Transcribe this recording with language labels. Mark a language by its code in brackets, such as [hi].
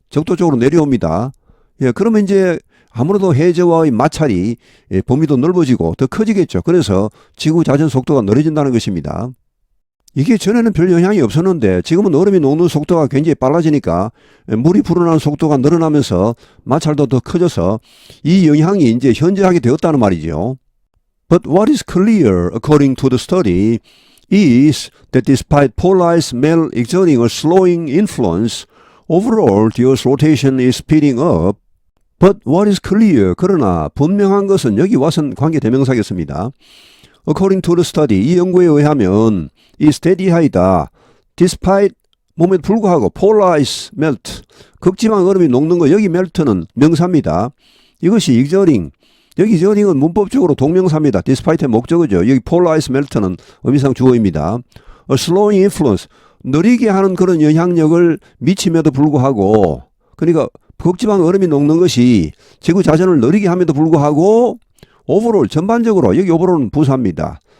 [ko] 적도 쪽으로 내려옵니다. 예, 그러면 이제 아무래도 해저와의 마찰이 범위도 넓어지고 더 커지겠죠. 그래서 지구 자전 속도가 느려진다는 것입니다. 이게 전에는 별 영향이 없었는데 지금은 얼음이 녹는 속도가 굉장히 빨라지니까 물이 불어나는 속도가 늘어나면서 마찰도 더 커져서 이 영향이 이제 현저하게 되었다는 말이죠. [en] But what is clear according to the study is that despite polar ice melt exerting a slowing influence, overall the Earth's rotation is speeding up. But what is clear, [ko] 그러나 분명한 것은 여기 와선 관계대명사겠습니다. [en] According to the study, [ko] 이 연구에 의하면 is steady하이다. Despite, 몸에도 불구하고 [en] polar ice melt, [ko] 극지방 얼음이 녹는 거, 여기 melt는 명사입니다. 이것이 exerting, 여기 exerting은 문법적으로 동명사입니다. despite의 목적어죠. 여기 polar ice melt는 의미상 주어입니다. [en] A slowing influence, [ko] 느리게 하는 그런 영향력을 미침에도 불구하고, 그러니까 극지방 얼음이 녹는 것이 지구 자전을 느리게 함에도 불구하고 overall, 전반적으로, 여기 overall은 부사입니다.